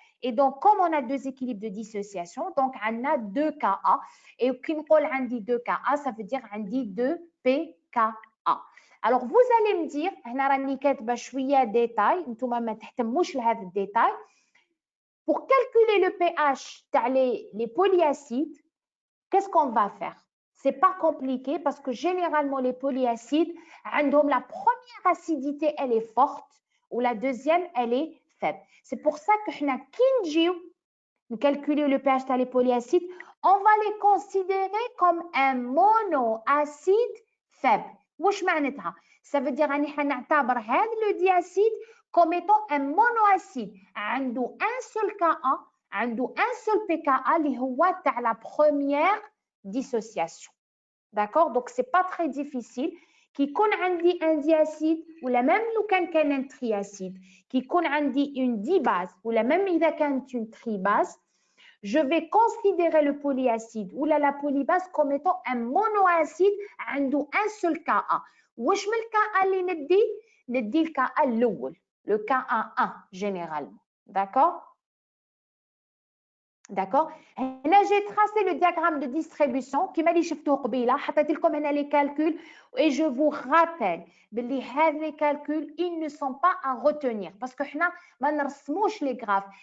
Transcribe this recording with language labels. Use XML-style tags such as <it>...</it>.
<fr>Et donc, comme on a 2 équilibres de dissociation, donc on a 2 Ka. Et quand on dit 2 Ka, ça veut dire on dit 2 pKa. Alors, vous allez me dire,</fr> <ar>هنا راني كاتبه شويه détail, نتوما ما تهتموش لهذا الديتاي.</ar> <fr>Pour calculer le pH تاع les polyacides, qu'est-ce qu'on va faire? C'est pas compliqué parce que généralement les polyacides, la première acidité elle est forte ou la deuxième elle est faible. C'est pour ça que nous calculer le pH des polyacides, on va les considérer comme un monoacide faible.</fr> <ar>واش معناتها؟</ar> <fr>Ça veut dire</fr> <ar>اني حنعتبر هذا</ar> <fr>le diacide comme étant un monoacide</fr> <ar>عنده</ar> <fr>un seul Ka, عنده un seul pKa</fr> <ar>اللي هو تاع</ar> <fr>la première dissociation. D'accord? Donc c'est pas très difficile.</fr> <ar>كي يكون عندي</ar> <fr>un diacide ولا même لو كان un triacide كي يكون عندي une dibase ولا même إذا كانت une tribase, je vais considérer le polyacide ou la polybase comme étant un monoacide</fr> <ar>عنده</ar> <fr>un seul Ka.</fr> <ar>واش من الكا اللي ندي الكا الاول</ar> <fr>le Ka1 généralement. D'accord? D'accord. Là, j'ai tracé le diagramme de distribution qui m'a dit les calculs et je vous rappelle les calculs, ils ne sont pas à retenir parce que les graphes.</fr>